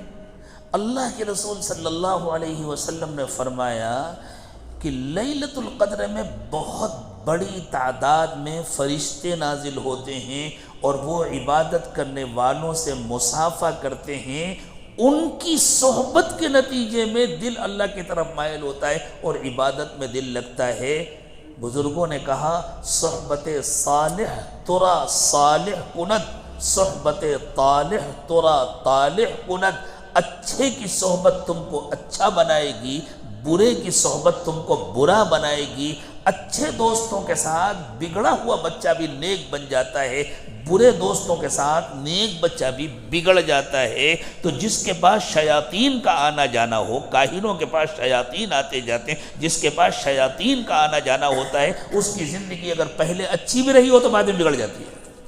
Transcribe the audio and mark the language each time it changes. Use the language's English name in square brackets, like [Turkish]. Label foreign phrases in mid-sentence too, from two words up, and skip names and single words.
[Urdu] اللہ کے رسول [Arabic] صلی اللہ علیہ وسلم [Urdu] نے فرمایا کہ لیلۃ القدر میں بہت بڑی تعداد میں فرشتے نازل ہوتے ہیں اور وہ عبادت کرنے والوں سے مصافحہ کرتے ہیں، ان کی صحبت کے نتیجے میں دل اللہ کی طرف مائل ہوتا ہے اور عبادت میں دل لگتا ہے۔ بزرگوں نے کہا [Persian] صحبت صالح ترا صالح کند، صحبت طالح ترا طالح کند۔ [Urdu] اچھے کی صحبت تم کو اچھا بنائے گی، برے کی صحبت تم کو برا بنائے گی۔ اچھے دوستوں کے ساتھ بگڑا ہوا بچہ بھی نیک بن جاتا ہے، برے دوستوں کے ساتھ نیک بچہ بھی بگڑ جاتا ہے۔ تو جس کے پاس شیاطین کا آنا جانا ہو، کاہنوں کے پاس شیاطین آتے جاتے ہیں، جس کے پاس شیاطین کا آنا جانا ہوتا ہے، اس کی زندگی اگر پہلے اچھی بھی رہی ہو تو بعد میں بگڑ جاتی ہے۔